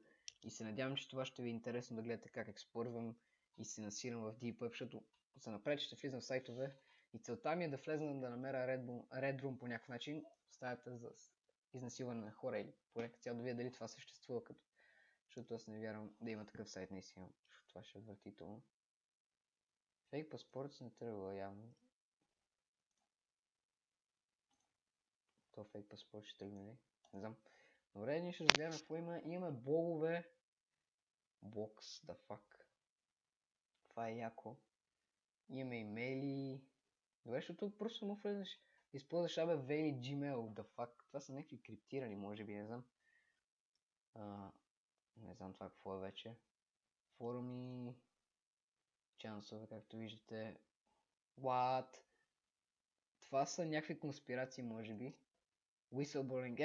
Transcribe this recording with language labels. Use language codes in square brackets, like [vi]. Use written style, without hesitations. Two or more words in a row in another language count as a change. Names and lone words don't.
[bg] И се надявам, че това ще ви е интересно да гледате как експлорвам и се насирам в Deep Web, защото за напред ще влизам в сайтове и целта ми е да влезна да намеря Red Room по някакъв начин, стаята за изнасилване на хора или поне цяло да видя дали това съществува, защото аз не вярвам да има такъв сайт наистина, защото това ще е отвратително. Фейк паспорт не тръгва явно. То фейк паспорт ще тръгне ли? Не знам. Добре, ние ще разгледаме какво има. Имаме блогове. Блокс, [en] the fuck. [bg] Това е яко. Имаме имейли. Добре, защото просто му влезеш. Използваш ABV или Gmail, [en] the fuck. [bg] Това са някакви криптирани, може би, не знам. Не знам това какво е вече. Форуми. Чансове, както виждате. [en] What? [bg] Това са някакви конспирации, може би. Whistleblowing.